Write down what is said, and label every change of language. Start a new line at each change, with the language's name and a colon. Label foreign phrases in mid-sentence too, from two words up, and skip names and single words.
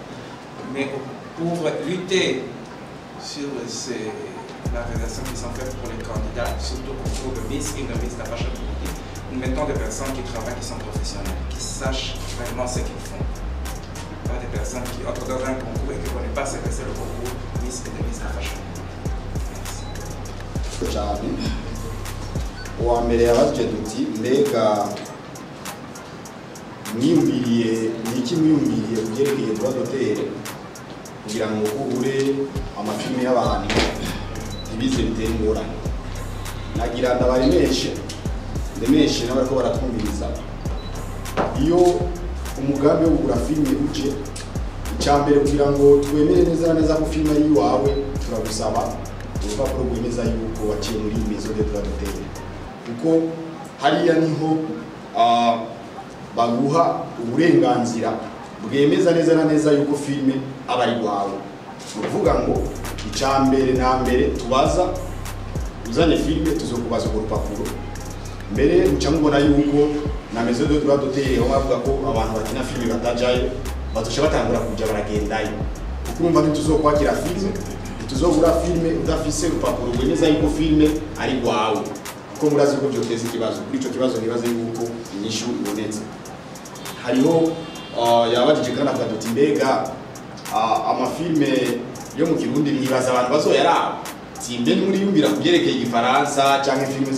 French: Mais pour lutter sur les organisations qui sont faites pour les candidats, surtout au concours de Miss et de Mister Fashion, nous mettons des personnes qui travaillent, qui sont professionnelles, qui sachent vraiment ce qu'ils font. Pas des personnes qui entrent dans un concours et qui ne connaissent pas ce que c'est le concours Miss et de Miss Fashion.
Rundi: cyane uwa mbere yabajije duti mbega mwiyumviriye niki mwiyumviriye kubyerekeye
French: droit d'auteur
Rundi: kugira ngo uhure amafilme y'abantu ibize bitera ingorane nagira ndabaremeshe ndemeshe n'abariko baratwumviriza iyo umugambi wo kugura filme uje icyambere kugira ngo twemere neza ko filme ari iwawe turagusaba urupapuro rwemeza yuko waciye muri
French: maison de droit d'auteur
Rundi: kuko hariya niho baguha uburenganzira bwemeza neza yuko filme aba ari iwawe uvuga ngo icyambere na mbere tubaza uzanye filme tuzokubaza urwo rupapuro mbere muca mubona yuko na
French: maison de droit d'auteur
Rundi: aho bavuga ko abantu bakina filme batajayo bazosha batangura kuja baragendayo kuko urumva ntituzokwakira filme tuzogura filme udafise urupapuro rwemeza yuko filme ari rwawe kuko murazi ko byoteza ikibazo kuri ico kibazo nibaze yuko inyishu ibonetse hariho yabajije kandi avuga ati mbega amafilme yo mu Kirundi nibaza abantu bazoyaraba simbe muri yumbira kubyerekeye igifaransa canke filme zo